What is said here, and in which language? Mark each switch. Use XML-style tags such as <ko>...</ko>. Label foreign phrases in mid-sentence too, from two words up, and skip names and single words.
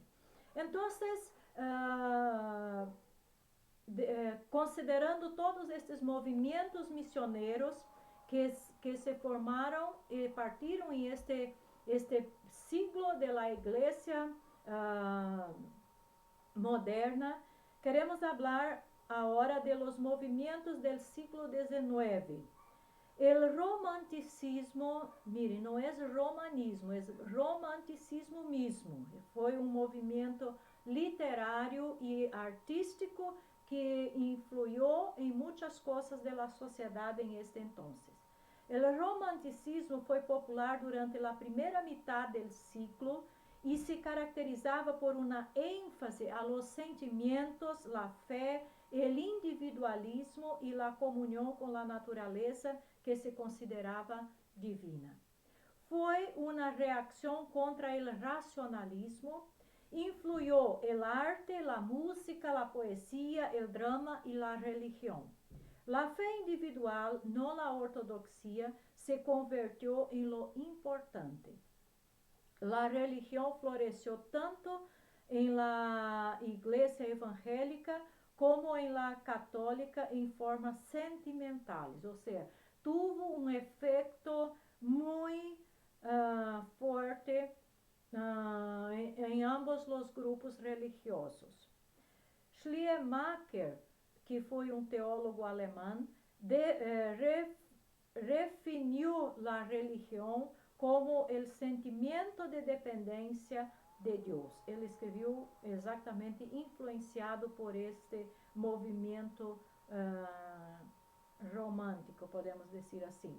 <pt>Então, considerando todos estes movimentos missioneiros que se formaram e partiram em este siglo da igreja moderna, queremos falar agora</pt> <es>de los</es> <pt>movimentos</pt> <es>del siglo XIX. El romanticismo, mire,</es> <pt>não é romanismo, é romanticismo mesmo. Foi um movimento literário e artístico que influiu em muitas coisas da sociedade em este entonces. O romanticismo foi popular durante a primeira metade do século e se caracterizava por uma ênfase a</pt> <es>los sentimentos, la fé, el individualismo e la</es> <pt>comunhão com a natureza que se considerava divina. Foi uma reação contra o racionalismo.</pt> <es>Influyó el arte, la música, la poesía, el drama y la religión. La fe individual, no la ortodoxia, se convirtió en lo importante. La religión floreció tanto en la iglesia evangélica como en la católica en formas sentimentales, o sea, tuvo un efecto muy fuerte</es> <pt>em ambos os grupos religiosos. Schleiermacher, que foi um teólogo alemão, definiu a religião como o sentimento de dependência de Deus. Ele escreveu exatamente influenciado por este movimento romântico, podemos dizer assim.</pt>